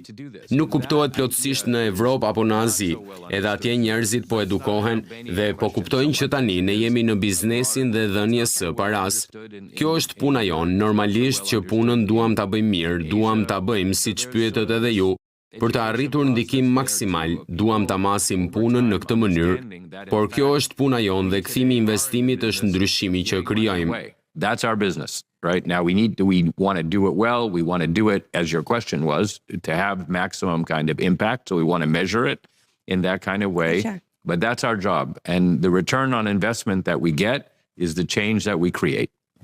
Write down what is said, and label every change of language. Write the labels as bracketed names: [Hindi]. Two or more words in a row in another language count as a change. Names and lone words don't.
[Albanian] Nuk kuptohet plotësisht në Evropë apo në Azi. Edhe atje njerëzit po edukohen dhe po kuptojnë që tani ne jemi në biznesin dhe dhënies së paras. Kjo është puna jonë, normalisht që punën duam ta bëjmë mirë, duam ta bëjmë siç pyetët edhe ju. Për të arritur ndikim maksimal, duam ta masim punën në këtë mënyrë, por kjo është puna jonë dhe kthimi i investimit është ndryshimi që krijojmë. [English] That's our business, right? Now we want to do it well, we want to do it, as your question was, to have maximum kind of impact, so we want to measure it in that kind of way, but that's our job, and the return on investment that we get is the change that we create.